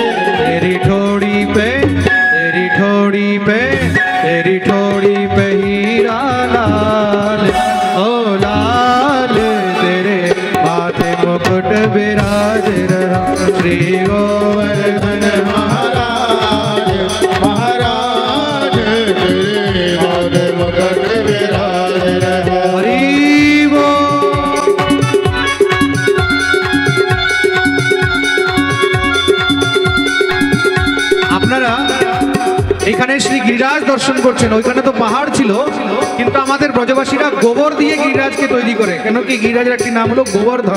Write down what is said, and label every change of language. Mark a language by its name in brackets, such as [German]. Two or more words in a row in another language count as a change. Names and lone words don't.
[Hindi] तेरी ठोड़ी पे, तेरी ठोड़ी पे, तेरी ठोड़ी पे हीरा लाल, ओ लाल तेरे माथे मुकुट विराज रहा। श्री गोवर्धन महाराज महाराज तेरे माथे मुकुट विराज रहे। हरि बोल। [Bangla] আপনারা এখানে শ্রী গিরিরাজ দর্শন করছেন, ওইখানে তো পাহাড় ছিল, কিন্তু আমাদের ব্রজবাসীরা গোবর দিয়ে গিরিরাজকে তৈরি করে। কেন কি গিরিরাজের একটি নাম হলো গোবর্ধন।